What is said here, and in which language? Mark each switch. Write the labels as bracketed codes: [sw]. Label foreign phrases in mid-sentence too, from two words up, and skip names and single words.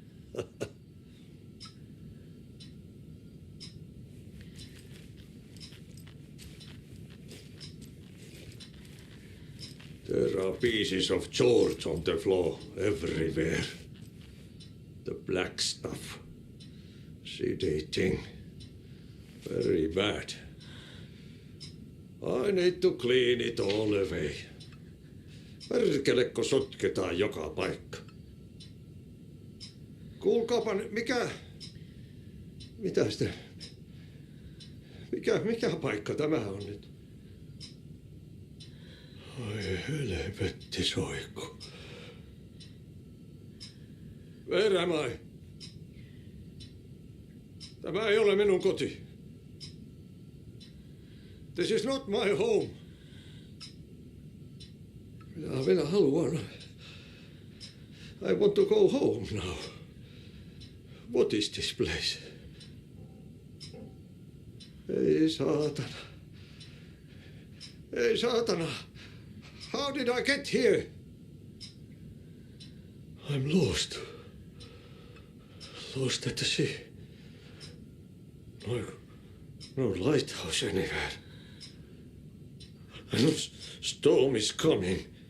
[en] There are pieces of George on the floor everywhere. The black stuff. Sedating. Very bad. I need to clean it all away. [fi] Perkelekko sotketaan joka paikka. Kuulkaapa, mitä sitä... Mikä paikka tämä on nyt? Ai helvetti soikku. [en] Where am I? [fi] Tämä ei ole minun koti. [en] This is not my home. [fi] Minä haluan. [en] I want to go home now. What is this place? [fi] Ei saatana. Ei saatana. [en] How did I get here? I'm lost. Lost at the sea. No lighthouse anywhere. I know storm is coming.